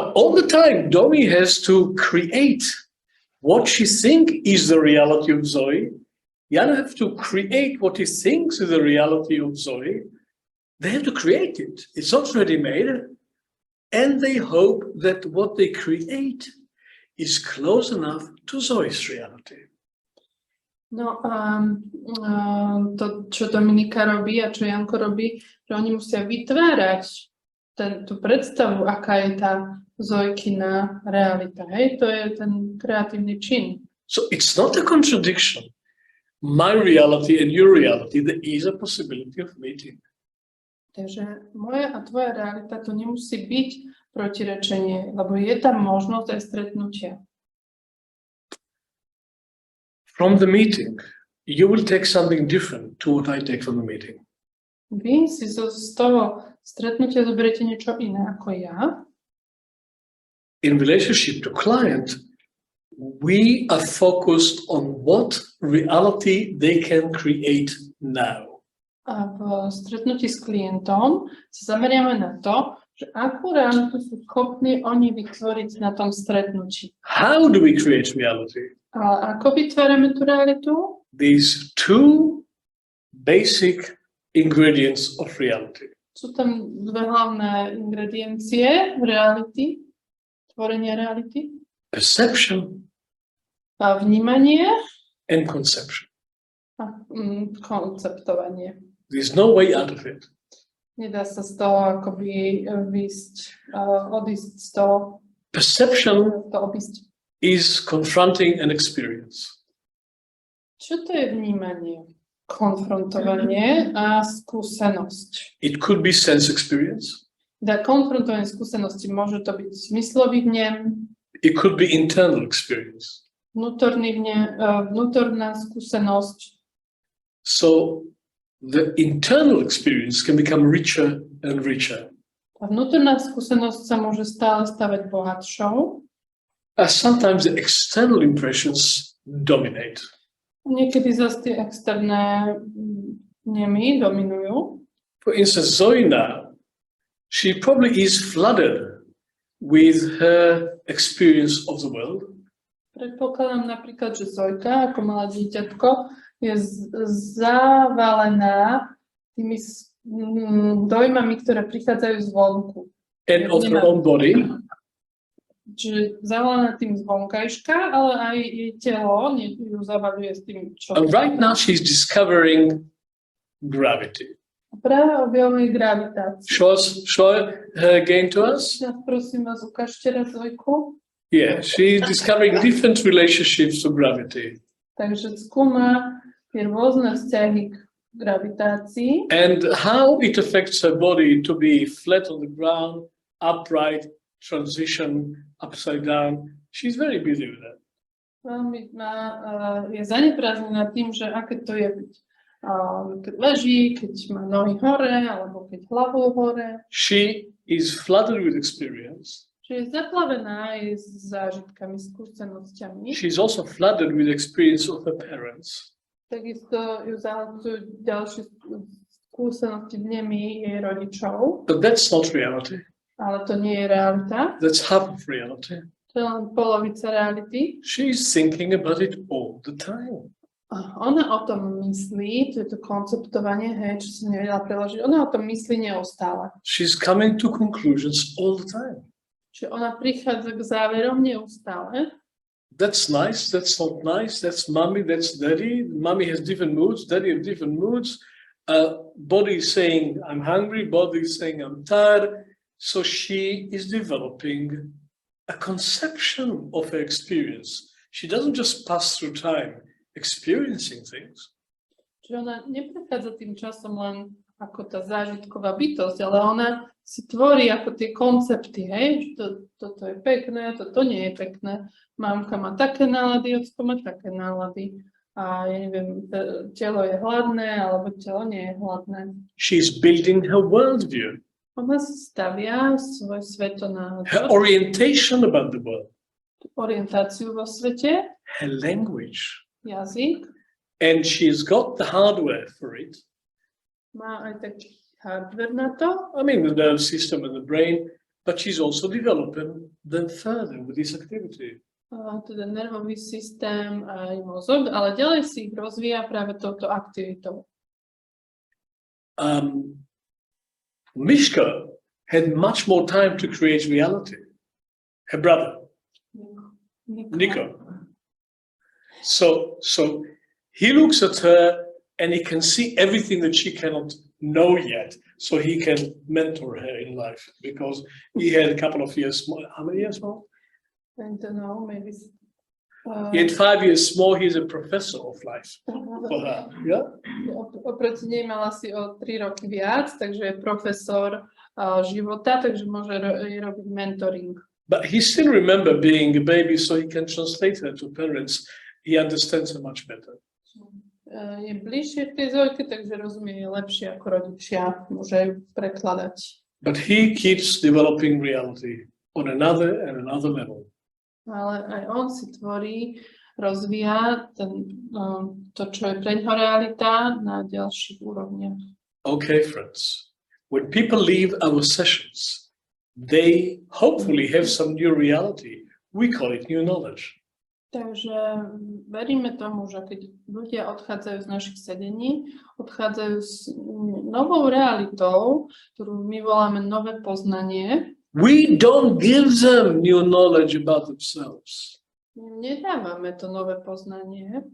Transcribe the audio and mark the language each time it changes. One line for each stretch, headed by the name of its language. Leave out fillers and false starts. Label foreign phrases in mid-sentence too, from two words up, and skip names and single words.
English: But all the time, Domi has to create what she thinks is the reality of Zoe. Jana have to create what he thinks is the reality of Zoe. They have to create it. It's not ready-made. And they hope that what they create is close enough to Zoe's reality.
Slovak: No to, čo Dominika robí a čo Janko robí, že oni musia vytvárať tú predstavu, aká je tá Zojkina realita. Hej? To je ten kreatívny čin.
English: So it's not a contradiction. My reality and your reality, there is a possibility of meeting.
Slovak: Takže moja a tvoja realita to nemusí byť protirečenie, lebo je tam možnosť aj stretnutia.
English: From the meeting, you will take something different to what I take from the meeting.
Slovak: Vy si z toho stretnutia zoberiete niečo iné ako ja.
English: In relationship to client, we are focused on what reality they can create now.
Slovak: A v stretnutí s klientom sa zameriame na to, že akú realitu sú schopní oni vytvoriť na tom stretnutí.
English: How do we create reality?
Slovak: A ako vytvárame tú realitu?
English: These two basic ingredients of reality.
Slovak: Sú tam dve hlavné ingrediencie reality, tvorenia reality.
English: Perception
Slovak: A vnímanie
English: and conception.
Slovak: a konceptovanie.
English: There's no way out of it.
Slovak: Nedá sa z toho akoby odísť z toho.
English: Perception
Slovak: To obísť.
English: is confronting an experience.
Slovak: Čo to je vnímanie? Konfrontovanie a skúsenosť.
English: It could be sense experience.
Slovak: Teda konfrontovanie skúsenosti môže to byť zmyslový vnem,
English: It could be internal experience.
Slovak: vnútorný vnem, vnútorná skúsenosť.
English: So the internal experience can become richer and richer.
Slovak: A vnútorná skúsenosť sa môže stále stavať bohatšou.
English: As sometimes the external impressions dominate.
Slovak: Niekedy zase tie externé vnemy dominujú.
English: For instance, Zoe now, she probably is flooded with her experience of the world.
Slovak: Predpokladám napríklad, že Zojka, ako malé dieťatko, je zavalená tými dojmami, ktoré prichádzajú zvonku.
English: And of her own body.
Slovak: Čiže zavalená tým zvonkajška, ale aj jej telo ju zavaluje s tým, čo...
English: And right now she's discovering gravity.
Slovak: Práve objavuje gravitáciu.
English: Show her again to us?
Slovak: Prosím vás, ukážte raz Zojku.
English: Yeah, she's discovering different relationships to gravity.
Slovak: Takže skúma tie rôzne vzťahy k gravitácii.
English: And how it affects her body to be flat on the ground, upright, transition, upside down. She's very busy with that.
Slovak: Veľmi je zaneprázdnená tým, že aké to je byť. Keď leží, keď má nohy hore, alebo keď hlavu hore.
English: She is flooded with experience.
Slovak: Čiže je zaplavená aj s zážitkami, skúsenosťami.
English: She's also flooded with experience of her parents.
Slovak: Takisto ju zahlcujú ďalšie skúsenosti vnemy jej rodičov.
English: But that's not reality.
Slovak: Ale to nie je realita.
English: That's half of reality.
Slovak: To je len polovica reality.
English: She's thinking about it all the time.
Slovak: Ona o tom myslí, to je to konceptovanie, hej, čo som nevedela preložiť, ona o tom myslí neustále.
English: She's coming to conclusions all the time.
Slovak: Čiže ona prichádza k záverom neustále.
English: That's nice, that's not nice, that's mommy, that's daddy. Mommy has different moods, daddy has different moods. Body is saying, I'm hungry, body is saying, I'm tired. So she is developing a conception of her experience. She doesn't just pass through time experiencing things.
Slovak: Čiže ona neprechádza tým časom len ako tá zážitková bytosť, ale ona si tvorí ako tie koncepty, hej, že toto je pekné, toto nie je pekné. Mamka má také nálady, ocko má také nálady. A ja neviem, telo je hladné, alebo telo nie je hladné.
English: She's building her worldview.
Slovak: Ona si stavia svoj svetonázor.
English: Her orientation about the world.
Slovak: Orientáciu vo svete.
English: Her language.
Slovak: Jazyk.
English: And she's got the hardware for it.
Slovak: Má aj taký hardware na to.
English: I mean, the nerve system and the brain, but she's also developing them further with this activity.
Slovak: Teda nervový systém a aj mozog, ale ďalej si ich rozvíja práve touto aktivitou.
English: Mishka had much more time to create reality. Her brother, Nico. So he looks at her and he can see everything that she cannot know yet. So he can mentor her in life because he had a couple of years more. How many years more? I don't know, maybe. He had 5 years more. He's a professor of life for her. Yeah.
Slovak: Oproti nej mala si o 3 roky viac, takže je profesor života, takže môže robiť mentoring.
English: But he still remember being a baby, so he can translate her to parents. He understands her much better.
Slovak: Je bližšie k tej Zojke, takže rozumie lepšie ako rodičia, môže prekladať.
English: But he keeps developing reality on another and another level.
Slovak: Ale aj on si tvorí, rozvíja to, čo je pre ňoho realita na ďalších úrovniach.
English: Okay, friends. When people leave our sessions, they hopefully have some new reality. We call it new knowledge.
Slovak: Takže veríme tomu, že keď ľudia odchádzajú z našich sedení, odchádzajú s novou realitou, ktorú my voláme nové poznanie.
English: We don't give them new knowledge about themselves.
Slovak: Nedávame to nové poznanie.